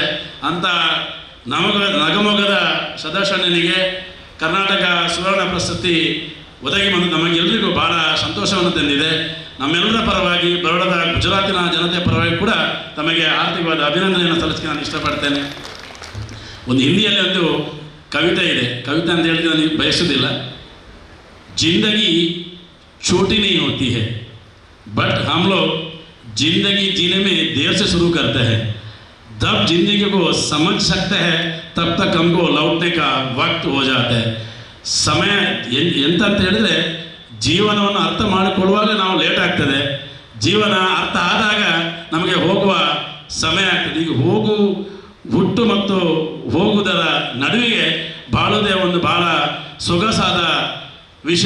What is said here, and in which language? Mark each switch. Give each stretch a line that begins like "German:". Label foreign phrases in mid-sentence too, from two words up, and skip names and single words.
Kannada: ಅಂತ ನಗಮೊಗದ ಸದಾಶಿವಣ್ಣನಿಗೆ ಕರ್ನಾಟಕ ಸುವರ್ಣ ಪ್ರಶಸ್ತಿ ಒದಗಿ ಬಂದು ನಮಗೆಲ್ಲರಿಗೂ ಭಾಳ ಸಂತೋಷವನ್ನು ತಂದಿದೆ. ನಮ್ಮೆಲ್ಲರ ಪರವಾಗಿ, ಬರೋಡದ ಗುಜರಾತಿನ ಜನತೆಯ ಪರವಾಗಿ ಕೂಡ ತಮಗೆ ಆರ್ಥಿಕವಾದ ಅಭಿನಂದನೆಯನ್ನು ಸಲ್ಲಿಸಕ್ಕೆ ನಾನು ಇಷ್ಟಪಡ್ತೇನೆ. ಒಂದು ಹಿಂದಿಯಲ್ಲಿ ಒಂದು ಕವಿತೆ ಇದೆ. ಕವಿತೆ ಅಂತ ಹೇಳಿದ್ರೆ ನಾನು ಬಯಸೋದಿಲ್ಲ.
Hindi: ಜಿಂದಗಿ छोटी नहीं होती है, बट हम लोग जिंदगी जीने में देर से शुरू करते हैं. जब जिंदगी को समझ सकते हैं तब तक हमको लौटने का वक्त हो जाता है.
Kannada: ಸಮಯ ಎಂತ ಅಂತ ಹೇಳಿದ್ರೆ, ಜೀವನವನ್ನು ಅರ್ಥ ಮಾಡಿಕೊಳ್ಳುವಾಗ ನಾವು ಲೇಟ್ ಆಗ್ತದೆ. ಜೀವನ ಅರ್ಥ ಆದಾಗ ನಮಗೆ ಹೋಗುವ ಸಮಯ ಆಗ್ತದೆ. ಈಗ ಹುಟ್ಟು ಮತ್ತು ಹೋಗುವುದರ ನಡುವಿಗೆ ಬಾಳುವುದೇ ಒಂದು ಭಾಳ ಸೊಗಸಾದ ವಿಷಯ.